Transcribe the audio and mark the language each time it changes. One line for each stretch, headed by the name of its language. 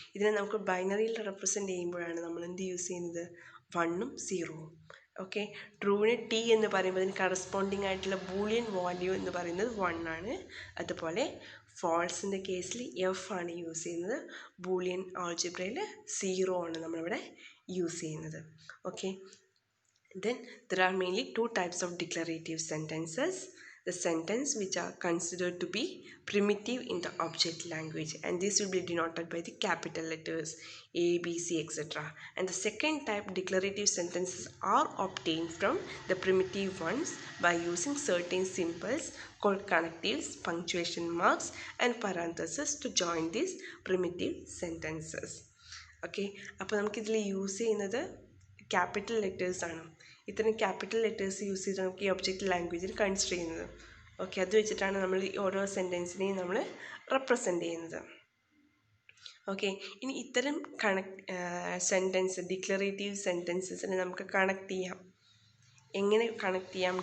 Malayalam: ഇതിനെ നമുക്ക് ബൈനറിയിൽ റെപ്രസെൻറ്റ് ചെയ്യുമ്പോഴാണ് നമ്മൾ എന്ത് യൂസ് ചെയ്യുന്നത്? 1ഉം 0ഉം. ഓക്കെ, ട്രൂവിന് ടി എന്ന് പറയുമ്പോൾ അതിന് കറസ്പോണ്ടിങ് ആയിട്ടുള്ള ബൂളിയൻ വാല്യൂ എന്ന് പറയുന്നത് 1 ആണ്. അതുപോലെ ഫോൾസിൻ്റെ കേസിൽ എഫ് ആണ് യൂസ് ചെയ്യുന്നത്. ബൂളിയൻ ആൾജിബ്രയിൽ 0 ആണ് നമ്മളിവിടെ യൂസ് ചെയ്യുന്നത്.
English: Okay, then there are mainly two types of declarative sentences. The sentence which are considered to be primitive in the object language, and this will be denoted by the capital letters A, B, C, etc. And the second type, declarative sentences, are obtained from the primitive ones by using certain symbols called connectives, punctuation marks and parentheses to join these primitive sentences.
Malayalam: Okay, അപ്പോൾ നമുക്കിതിൽ use ചെയ്യുന്നത് capital letters ആണ്. ഇത്തരം capital letters use ചെയ്ത് നമുക്ക് ഈ object ലാംഗ്വേജിൽ consider ചെയ്യുന്നത്. ഓക്കെ, അത് വെച്ചിട്ടാണ് നമ്മൾ ഈ ഓരോ സെൻറ്റൻസിനെയും നമ്മൾ റെപ്രസെൻ്റ് ചെയ്യുന്നത്. ഓക്കെ, ഇനി ഇത്തരം സെൻറ്റൻസ് ഡിക്ലറേറ്റീവ് സെൻറ്റൻസസിനെ നമുക്ക് കണക്ട് ചെയ്യാം. എങ്ങനെ കണക്ട് ചെയ്യാം?